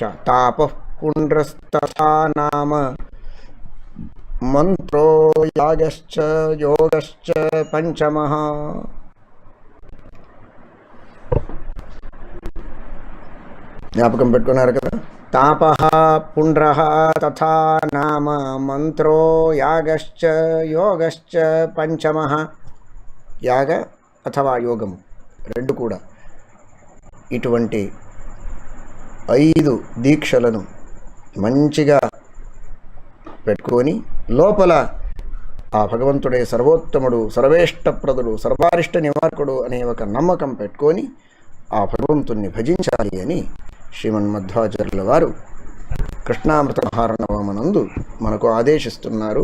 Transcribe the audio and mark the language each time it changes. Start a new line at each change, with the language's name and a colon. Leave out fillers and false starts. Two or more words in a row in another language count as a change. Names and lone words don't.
Sanskrit: తాపః పుండ్రస్తథా నామ మంత్రో యాగశ్చ యోగశ్చ పంచమః.
Telugu: జ్ఞాపకం పెట్టుకున్నారు కదా.
Sanskrit: तापः पुण्ड्रः तथा नाम मंत्रो यागश्च योगश्च पंचमः
Telugu: యాగ అథవా యోగము రెండు కూడా ఇటువంటి 5 దీక్షలను మంచిగా పెట్టుకొని లోపల ఆ భగవంతుడే సర్వోత్తముడు, సర్వేష్టప్రదుడు, సర్వారిష్ట నివారకుడు అనే ఒక నమ్మకం పెట్టుకొని ఆ భగవంతుణ్ణి భజించాలి అని శ్రీమన్మధ్వాచార్యుల వారు కృష్ణామృత మహార్ణవమనందు మనకు ఆదేశిస్తున్నారు.